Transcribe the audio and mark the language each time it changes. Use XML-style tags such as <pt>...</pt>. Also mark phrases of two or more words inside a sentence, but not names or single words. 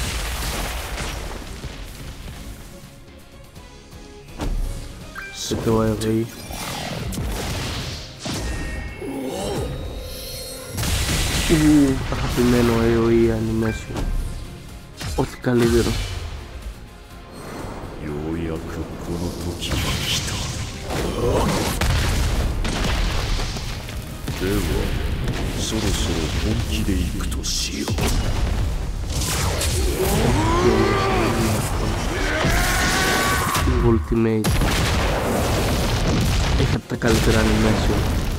<el>Και το AOE. Αγαπημένο</el> <en>AOE animation.</en> <el>ό,τι καλύτερο.</el> <ja>ようやくこの時が来た。ではそろそろ本気で行くとしよう。</ja> <el>Ultimate έχει από τα καλύτερα animation.</el>